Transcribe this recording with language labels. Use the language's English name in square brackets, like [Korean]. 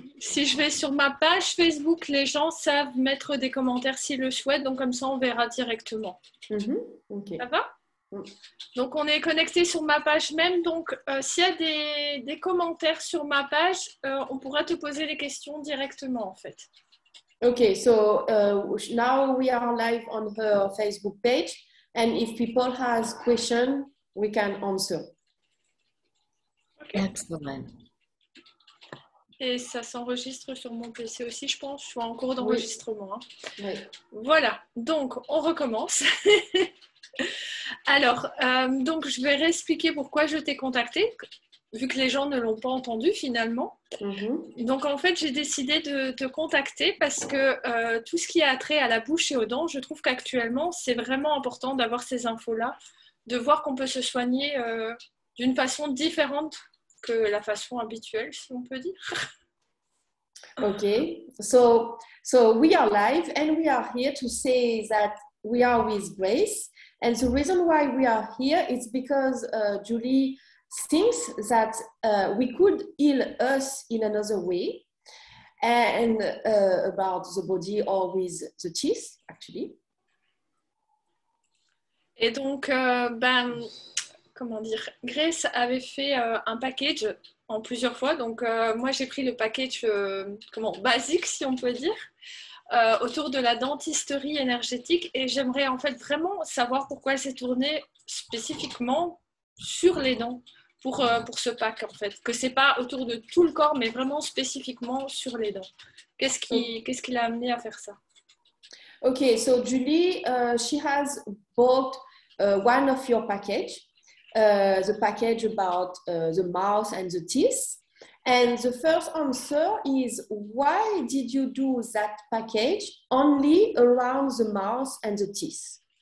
[French] Si je vais sur ma page Facebook, les gens savent mettre des commentaires s'ils le souhaitent. Donc, comme ça, on verra directement. [English] Okay. [French] Ça va? Donc, on est connecté sur ma page même. Donc, s'il y a des commentaires sur ma page, on pourra te poser les questions directement, en fait. [English] Okay, so now we are live on her Facebook page, and if people has question, we can answer. Okay. Excellent. [French] Et ça s'enregistre sur mon PC aussi, je pense. Je suis en cours d'enregistrement. Oui. Oui. Voilà, donc on recommence. Alors, donc je vais réexpliquer pourquoi je t'ai contacté, vu que les gens ne l'ont pas entendu finalement. Donc en fait, j'ai décidé de te contacter parce que tout ce qui a trait à la bouche et aux dents, je trouve qu'actuellement, c'est vraiment important d'avoir ces infos-là, de voir qu'on peut se soigner d'une façon différente que la façon habituelle, si on peut dire. [English] Okay, so we are live and we are here to say that we are with Grace, and the reason why we are here is because Julie thinks that we could heal us in another way, and about the body or with the teeth actually. [French] Et donc, comment dire, Grace avait fait un package en plusieurs fois. Donc, moi, j'ai pris le package basique, si on peut dire, autour de la dentisterie énergétique. Et j'aimerais en fait vraiment savoir pourquoi elle s'est tournée spécifiquement sur les dents. pour ce pack en fait, que c'est pas autour de tout le corps, mais vraiment spécifiquement sur les dents. Qu'est-ce qui l'a amené à faire ça? [English] Okay, so Julie, she has bought one of your package, the package about the mouth and the teeth. And the first answer is, why did you do that package only around the mouth and the teeth?